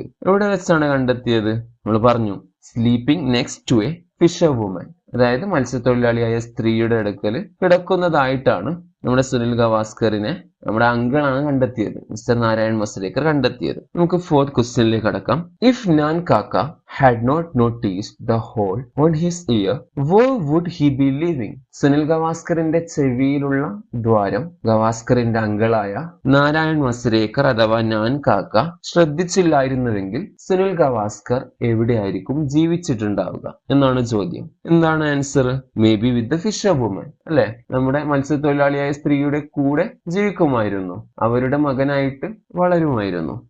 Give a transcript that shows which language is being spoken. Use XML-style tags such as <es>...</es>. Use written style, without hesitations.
<ml>എവിടെ വെച്ചാണ് കണ്ടെത്തിയത്? നമ്മൾ പറഞ്ഞു,</ml> <en>sleeping next to a fisherwoman,</en> <ml>അതായത് മത്സ്യത്തൊഴിലാളിയായ സ്ത്രീയുടെ അടുക്കൽ കിടക്കുന്നതായിട്ടാണ് നമ്മുടെ സുനിൽ ഗവാസ്കറിനെ നമ്മുടെ അങ്കിളാണ് കണ്ടെത്തിയത്, മിസ്റ്റർ നാരായൺ മസുരേക്കർ കണ്ടെത്തിയത്. നമുക്ക് ഫോർത്ത് ക്വസ്റ്റ്യനിലേക്ക് കടക്കാം.</ml> <en>If നാൻ കാക്ക had not noticed the hole on his ear, where would he be living?</en> <ml>Sunil ഗവാസ്കറിന്റെ ചെവിയിലുള്ള ദ്വാരം ഗവാസ്കറിന്റെ അങ്കിളായ നാരായൺ മസുരേക്കർ അഥവാ നാൻ കാക്ക ശ്രദ്ധിച്ചില്ലായിരുന്നുവെങ്കിൽ സുനിൽ ഗവാസ്കർ എവിടെയായിരിക്കും ജീവിച്ചിട്ടുണ്ടാവുക എന്നാണ് ചോദ്യം. എന്താണ് answer?</ml> <en>may be with the fisherwoman,</en> <ml>അല്ലെ? നമ്മുടെ മത്സ്യത്തൊഴിലാളിയായ സ്ത്രീയുടെ കൂടെ ജീവിക്കുമായിരുന്നു, അവരുടെ മകനായിട്ട് വളരുമായിരുന്നു.</ml>